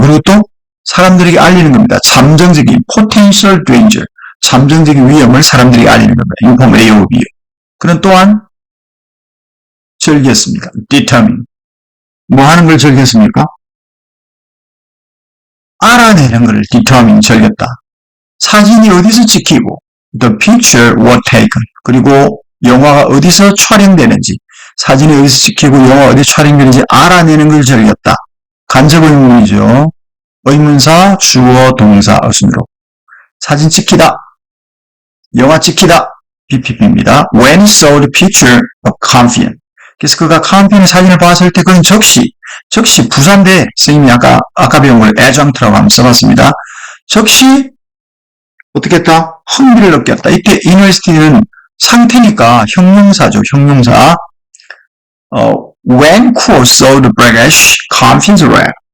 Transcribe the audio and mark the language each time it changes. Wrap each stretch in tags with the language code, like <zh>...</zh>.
<ko>그리고 또 사람들에게 알리는 겁니다. 잠정적인</ko> <en>potential danger,</en> <ko>잠정적인 위험을 사람들에게 알리는 겁니다.</ko> <en>inform A or B.</en> <ko>그는 또한 즐겼습니다. determine. 뭐 하는 걸 즐겼습니까? 알아내는 것을 determine, 즐겼다. 사진이 어디서 찍히고</ko> <en>the picture was taken.</en> <ko>그리고 영화가 어디서 촬영되는지, 사진이 어디서 찍히고 영화가 어디서 촬영되는지 알아내는 걸 즐겼다. 간접 의문이죠. 의문사, 주어, 동사, 어순으로. 사진 찍히다, 영화 찍히다, BPP입니다.</ko> <en>When he saw the picture of Campion.</en> <ko>그래서 그가 Campion의 사진을 봤을 때 그는 즉시 부사인데 선생님이 아까 배운 걸 adjunct라고 한번 써봤습니다. 즉시 어떻게 했다? 흥미를 느꼈다. 이때 interesting은 상태니까 형용사죠. 형용사.</ko> <en>When Kuo saw the brackish Campion's leg.</en>